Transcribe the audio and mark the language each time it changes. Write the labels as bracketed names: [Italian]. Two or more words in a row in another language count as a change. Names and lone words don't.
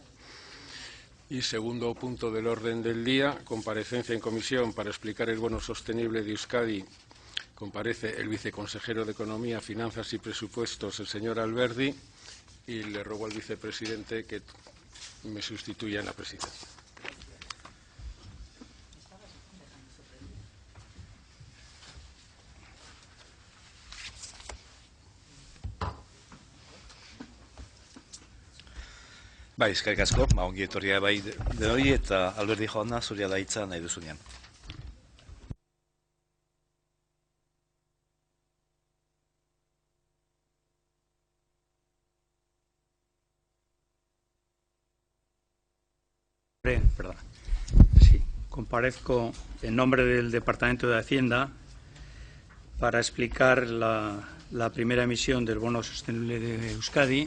[Spanish] Y segundo punto del orden del día, comparecencia en comisión para explicar el bono sostenible de Euskadi. Comparece el viceconsejero de Economía, Finanzas y Presupuestos, el señor Alberdi, y le ruego al vicepresidente que me sustituya en la presidencia. [Basque] Bai, eskerrik asko, ongi etorria bai denoi eta Alberdi jauna zurea da hitza nahi duzunean. [Spanish] Perdón. Sí, comparezco en nombre del Departamento de Hacienda para explicar la primera emisión del bono sostenible de Euskadi.